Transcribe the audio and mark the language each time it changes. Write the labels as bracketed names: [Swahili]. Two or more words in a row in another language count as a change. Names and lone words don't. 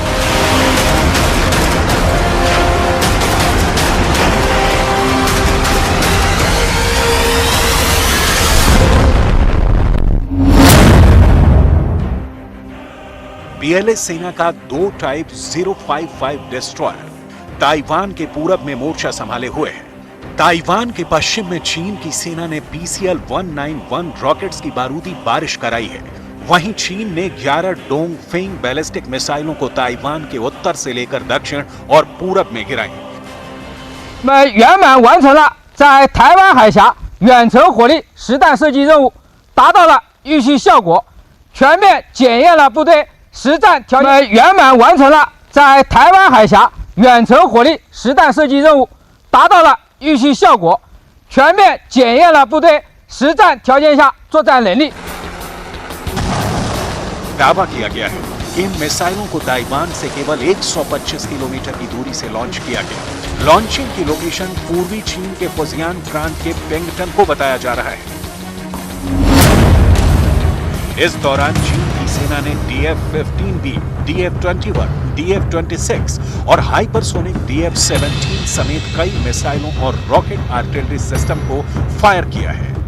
[Hindi] PLA सेना का 2 टाइप 055 डिस्ट्रॉयर ताइवान के पूरब में मोर्चा संभाले हुए है। ताइवान के पश्चिम में चीन की सेना ने PCL-191 रॉकेट्स की बारूदी बारिश कराई है। वहीं चीन ने 11 डोंगफेंग [English] ballistic missiles [Hindi] को ताइवान के उत्तर से लेकर दक्षिण और पूरब में गिराई। [Chinese] 圆满完成了在台湾海峡远程火力实弹射击任务，达到了预期效果，全面检验了部队实战条件。圆满完成了在台湾海峡远程火力实弹射击任务，达到了预期效果，全面检验了部队实战条件下作战能力。 [Hindi] दावा किया गया है कि इन मिसाइलों को ताइवान से केवल 125 किलोमीटर की दूरी से लॉन्च किया गया। लॉन्चिंग की लोकेशन पूर्वी चीन के फुजियान प्रांत के पेंगटन को बताया जा रहा है। इस दौरान चीन की सेना ने DF-15B, DF-21, DF-26 और हाइपरसोनिक DF-17 समेत कई मिसाइलों और [English] rocket artillery system [Hindi] को फायर किया है।